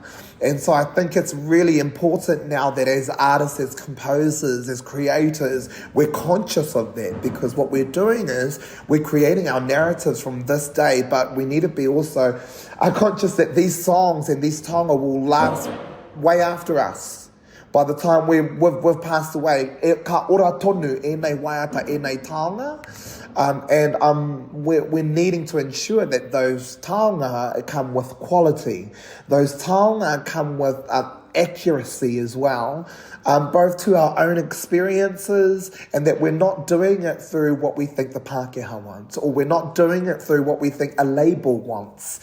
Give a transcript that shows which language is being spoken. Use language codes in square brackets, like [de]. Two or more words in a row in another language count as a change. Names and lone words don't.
[en] And so I think it's really important now that as artists, as composers, as creators, we're conscious of that, because what we're doing is we're creating our narratives from this day, but we need to be also conscious that these songs and these taonga will last way after us. By the time we've passed away, [mi] ka ora tonu nei waiata nei taonga. [en] We're needing to ensure that those taonga come with quality. Those taonga come with accuracy as well, both to our own experiences, and that we're not doing it through what we think the Pākehā wants, or we're not doing it through what we think a label wants.